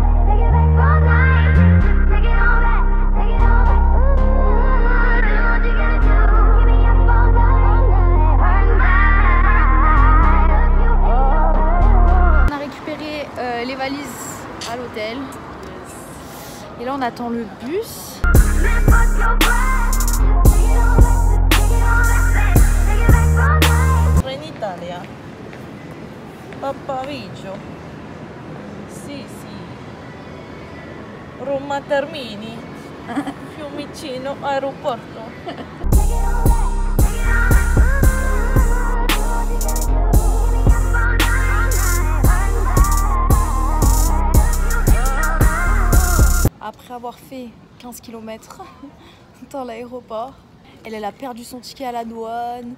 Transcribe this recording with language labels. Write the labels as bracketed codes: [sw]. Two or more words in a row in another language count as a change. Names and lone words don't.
[fr] On a récupéré les valises à l'hôtel. Et là, on attend le bus. [it] In Italia. Papavigio. Sì, sì. Roma Termini. Fiumicino aeroporto. [fr] Après avoir fait 15 km dans l'aéroport, elle a perdu son ticket à la douane.